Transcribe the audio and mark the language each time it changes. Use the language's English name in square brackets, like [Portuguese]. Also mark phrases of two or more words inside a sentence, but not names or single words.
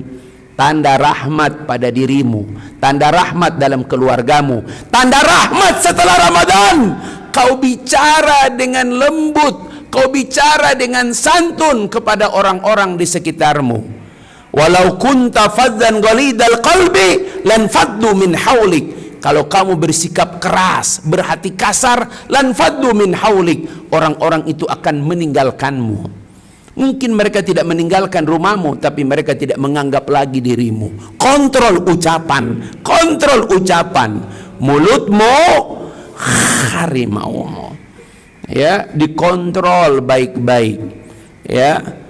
[Indonesian] Tanda rahmat pada dirimu, tanda rahmat dalam keluargamu, tanda rahmat setelah Ramadan. Kau bicara dengan lembut, kau bicara dengan santun kepada orang-orang di sekitarmu. [Arabic] ولو كنت فظا غليظ القلب لانفضوا من حولك. [Indonesian] Kalau kamu bersikap keras, berhati kasar, [Arabic] لانفضوا من حولك, [Indonesian] orang-orang itu akan meninggalkanmu. Mungkin mereka tidak meninggalkan rumahmu, tapi mereka tidak menganggap lagi dirimu. Kontrol ucapan, kontrol ucapan. Mulutmu harimaumu, ya, dikontrol baik-baik, ya.